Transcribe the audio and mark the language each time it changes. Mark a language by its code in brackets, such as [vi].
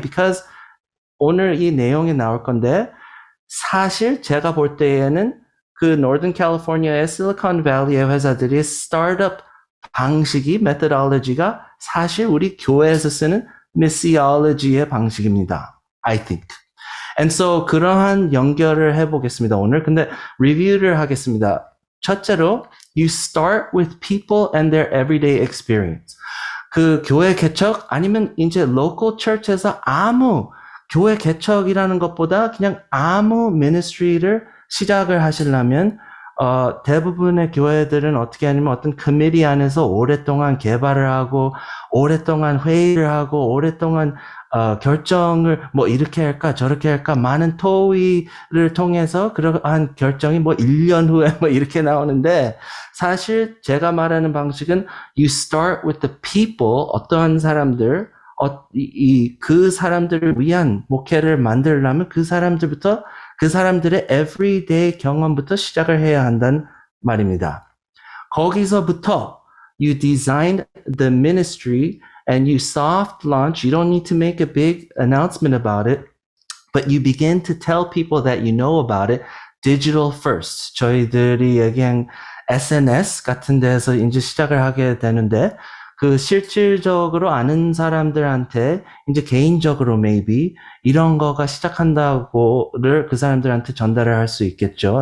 [ko] Because 오늘 이 내용이 나올 건데 사실 제가 볼 때에는 그 Northern California의 Silicon Valley의 회사들이 스타트업 방식이 methodology가 사실 우리 교회에서 쓰는 missiology의 방식입니다. [en] I think. And so [ko] 그러한 연결을 해보겠습니다. 오늘 근데 리뷰를 하겠습니다. 첫째로 [en] you start with people and their everyday experience. [ko] 그 교회 개척 아니면 이제 local church에서 아무 교회 개척이라는 것보다 그냥 아무 ministry를 시작을 하시려면 대부분의 교회들은 어떻게 하냐면 어떤 커미티 안에서 오랫동안 개발을 하고 오랫동안 회의를 하고 오랫동안 결정을 이렇게 할까 저렇게 할까 많은 토의를 통해서 그러한 결정이 1년 후에 이렇게 나오는데 사실 제가 말하는 방식은 [en] you start with the people [ko] 어떠한 사람들 그 사람들을 위한 목회를 만들려면 그 사람들의 everyday 경험부터 시작을 해야 한다는 말입니다. 거기서부터 [en] you designed the ministry and you soft launch. You don't need to make a big announcement about it, but you begin to tell people that you know about it. Digital first. [ko] 저희들이 얘기한 SNS 같은 데서 이제 시작을 하게 되는데 그 실질적으로 아는 사람들한테 이제 개인적으로 maybe 이런 거가 시작한다고를 그 사람들한테 전달을 할 수 있겠죠.